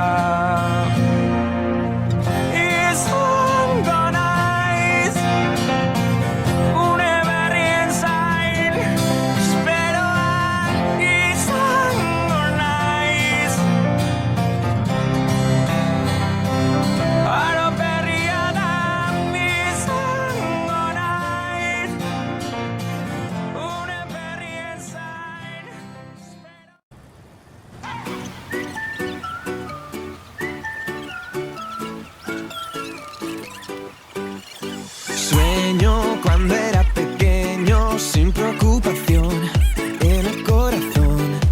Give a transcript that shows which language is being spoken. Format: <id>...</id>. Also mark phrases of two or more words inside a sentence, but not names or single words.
<eu>Izango naiz une berrien zain, esperoan izango naiz. Aro berria da izango naiz, une berrien zain,</eu> <es>Sueño cuando era pequeño, sin preocupación en el corazón.</es>